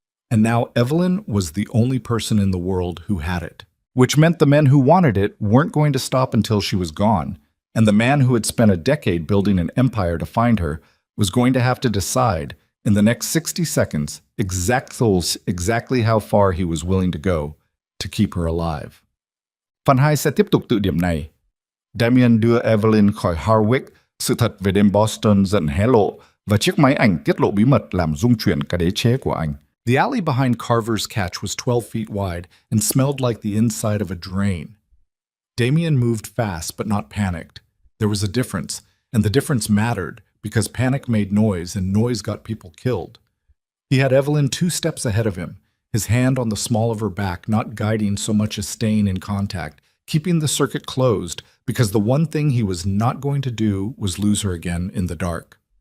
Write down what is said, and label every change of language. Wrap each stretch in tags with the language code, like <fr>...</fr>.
<en>And now Evelyn was the only person in the world who had it, which meant the men who wanted it weren't going to stop until she was gone, and the man who had spent a decade building an empire to find her was going to have to decide, in the next 60 seconds, exactly how far he was willing to go to keep her alive.</en> <vi>Phần 2 sẽ tiếp tục từ điểm này. Damien đưa Evelyn khỏi Harwick, sự thật về đêm Boston dần hé lộ, và chiếc máy ảnh tiết lộ bí mật làm rung chuyển cả đế chế của anh.</vi> <en>The alley behind Carver's Catch was 12 feet wide and smelled like the inside of a drain. Damien moved fast but not panicked. There was a difference, and the difference mattered because panic made noise and noise got people killed. He had Evelyn 2 steps ahead of him, his hand on the small of her back, not guiding so much as staying in contact, keeping the circuit closed because the one thing he was not going to do was lose her again in the dark.</en>